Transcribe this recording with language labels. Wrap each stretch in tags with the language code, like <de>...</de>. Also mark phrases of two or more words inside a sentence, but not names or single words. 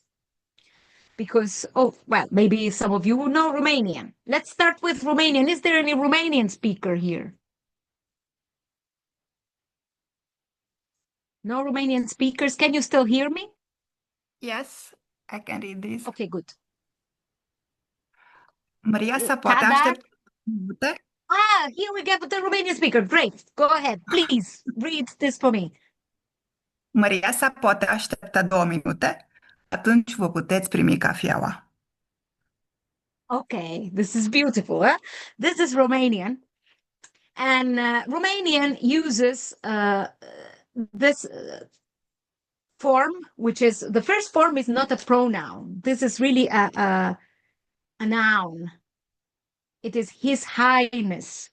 <en>Because, oh, well, maybe some of you will know Romanian. Let's start with Romanian. Is there any Romanian speaker here? No Romanian speakers? Can you still hear me? Yes, I can read this. Okay, good.</en> <ro>Maria să poate Kadar? aștepta minute.</ro> <en>Here we get the Romanian speaker. Great. Go ahead. Please read this for me. Maria să poate aștepta 2 minute. Atunci vă puteți primi cafeaua. Okay, this is beautiful. Huh? This is Romanian. And Romanian uses this form, which is, the first form is not a pronoun. This is really a noun. It is His Highness.</en>